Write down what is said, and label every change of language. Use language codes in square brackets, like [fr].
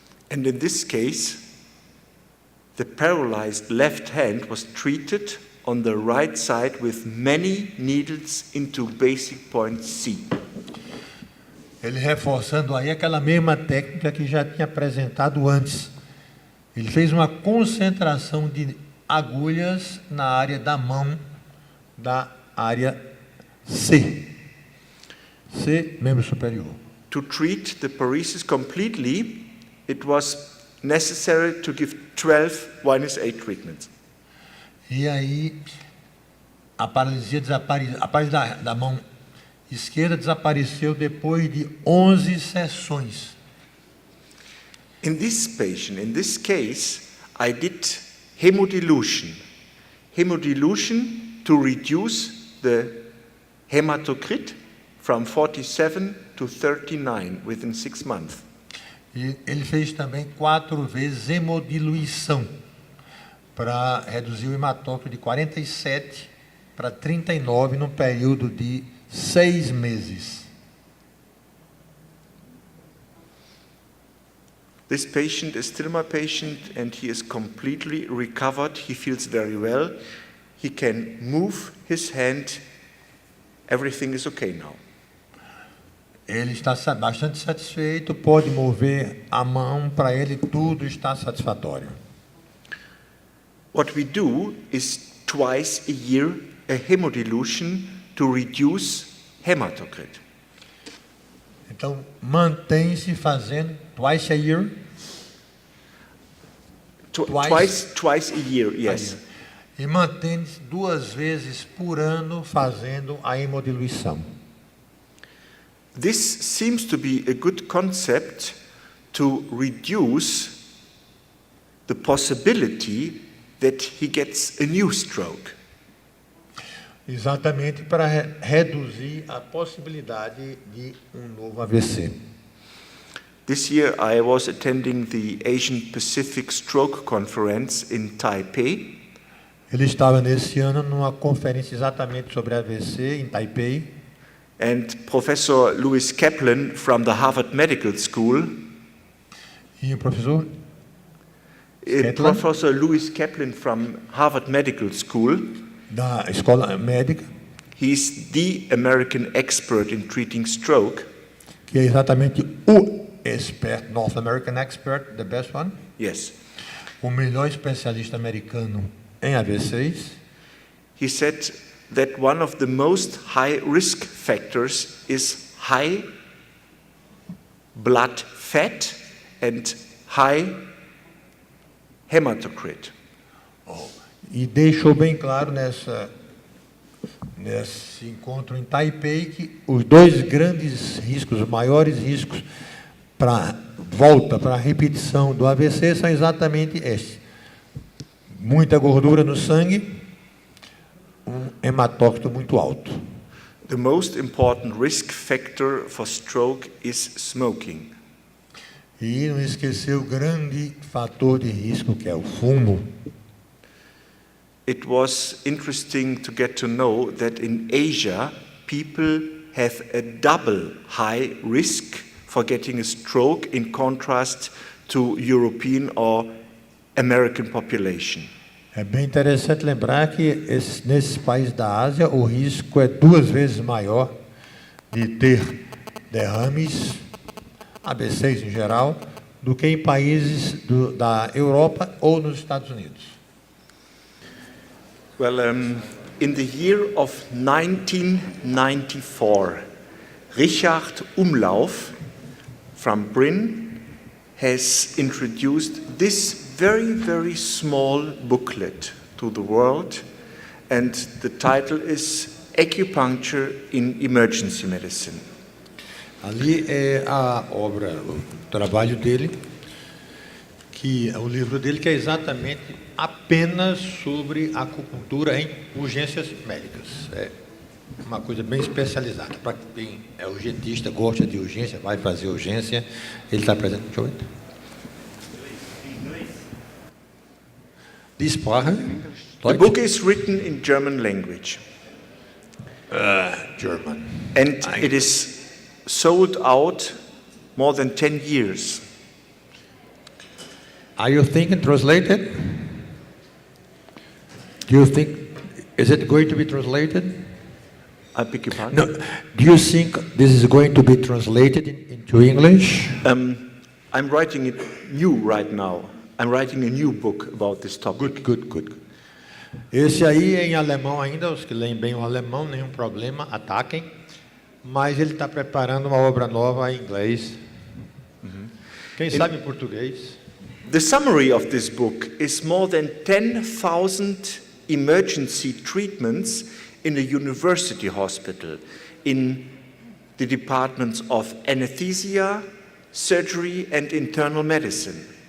[en] And in this case, the paralyzed left hand was treated on the right side with many needles into basic point C. [pt] Ele reforçando aí aquela mesma técnica que já tinha apresentado antes. Ele fez uma concentração de agulhas na área da mão, da área C. C, membro superior. [en] To treat the paresis completely, it was necessary to give 12 Winus A treatments. [pt] E aí, a paralisia da mão esquerda desapareceu depois de 11 sessões. [en] In this patient, in this case, I did hemodilution. Hemodilution to reduce the hematocrit from 47 to 39 within 6 months. [pt] E ele fez também 4 vezes hemodiluição para reduzir o hematócrito de 47 para 39 no período de 6 meses. [en] This patient is still my patient and he is completely recovered. He feels very well. He can move his hand. Everything is okay now. [pt] Ele está bastante satisfeito, pode mover a mão, para ele tudo está satisfatório. [en] What we do is twice a year a hemodilution to reduce hematocrit. [pt] Então, mantém-se fazendo [en] twice a year. Twice a year, yes. [pt] E mantém-se 2 vezes por ano fazendo a hemodiluição. [en] This seems to be a good concept to reduce the possibility that he gets a new stroke. [pt] Exatamente para reduzir a possibilidade de novo AVC. [en] This year I was attending the Asian Pacific Stroke Conference in Taipei. [pt] Ele estava nesse ano numa conferência exatamente sobre AVC em Taipei. [en] And Professor Louis Kaplan from the Harvard Medical School. [pt] E o professor? [en] Professor Louis Kaplan from Harvard Medical School. [pt] Da escola médica. [en] He's the American expert in treating stroke. [pt] Que é exatamente o [en] expert, North American expert, the best one. Yes. [pt] O melhor especialista americano em AVCs. [en] He said that one of the most high risk factors is high blood fat and high hematocrit. [pt] E deixou bem claro nesse encontro em Taipei que os 2 grandes riscos, os maiores riscos para a repetição do AVC são exatamente estes: muita gordura no sangue, hematócrito muito alto. [en] The most important risk factor for stroke is smoking. [pt] E não esquecer o grande fator de risco, que é o fumo. [en] It was interesting to get to know that in Asia, people have a double high risk for getting a stroke in contrast to European or American population. [pt] É bem interessante lembrar que nesses países da Ásia o risco é 2 vezes maior de ter derrames, AVCs em geral, do que em países da Europa ou nos Estados Unidos. [en] Well, in the year of 1994, Richard Umlauf from Brünn has introduced this very, very small booklet to the world, and the title is Acupuncture in Emergency Medicine. [pt] Ali é a obra, o trabalho dele, o livro dele, que é exatamente apenas sobre acupuntura em urgências médicas. É uma coisa bem especializada. Para quem é urgentista, gosta de urgência, vai fazer urgência, ele está presente. Deixa eu ver. [de] Die Sprache? [en] The book is written in German language. German. And it is sold out more than 10 years. Are you thinking translated? Do you think, is it going to be translated? I beg your pardon? No. Do you think this is going to be translated into English? I'm writing it new right now. I'm writing a new book about this topic. Good. [pt] Esse aí é em alemão ainda, os que leem bem o alemão, nenhum problema, ataquem. Mas ele está preparando uma obra nova em inglês. Quem sabe em português? [en] The summary of this book is more than 10,000 emergency treatments in a university hospital in the departments of anesthesia, surgery and internal medicine.